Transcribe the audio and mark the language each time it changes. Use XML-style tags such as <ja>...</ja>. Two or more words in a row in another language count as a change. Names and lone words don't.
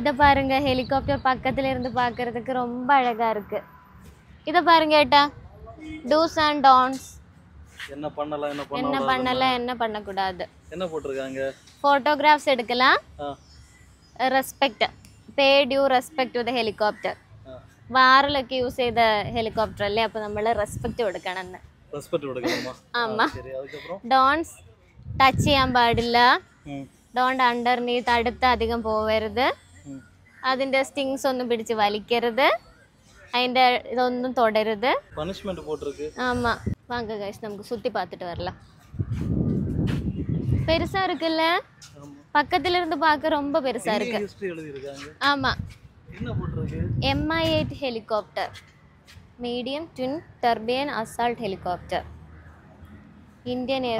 <ta>பாருங்க ஹெலிகாப்டர் பக்கத்துல இருந்து பார்க்கிறதுக்கு ரொம்ப அழகா இருக்கு. இத பாருங்க ஏட்டா,</ta> <en>dos and dance.</en> <ta>என்ன பண்ணலாம் என்ன பண்ணக்கூடாது. என்ன போட்டிருக்காங்க? போட்டோகிராஃப்ஸ் எடுக்கலாம். ரெஸ்பெக்ட்,</ta> <en>pay due respect to the helicopter.</en> <ml>വാറിലൊക്കെ യൂസ് ചെയ്ത ഹെലികോപ്റ്റർ അല്ലേ, അപ്പൊ നമ്മൾ റെസ്പെക്ട് കൊടുക്കണം. ആമാ. ഡോൺസ് ടച്ച് ചെയ്യാൻ പാടില്ല.</ml> <en>don't underneath,</en> <ml>അടുത്ത് അധികം പോവരുത്. അതിന്റെ സ്റ്റിങ്സ് ഒന്നും പിടിച്ച് വലിക്കരുത്. അതിന്റെ ഇതൊന്നും തൊടരുത്.</ml> <ta>പണിഷ്മെന്റ് போட்டுருக்கு. ஆமா. வாங்க गाइस, நமக்கு சுத்தி பார்த்துட்டு வரலாம். பெருசா இருக்குல்ல, பக்கத்துல இருந்து பார்க்க ரொம்ப பெருசா இருக்கு. ஹிஸ்டரி எழுதி இருக்காங்க. ஆமா. என்ன போட்டுருக்கு?</ta> <en>MI-8 helicopter, medium twin turbine assault helicopter, Indian Air</en>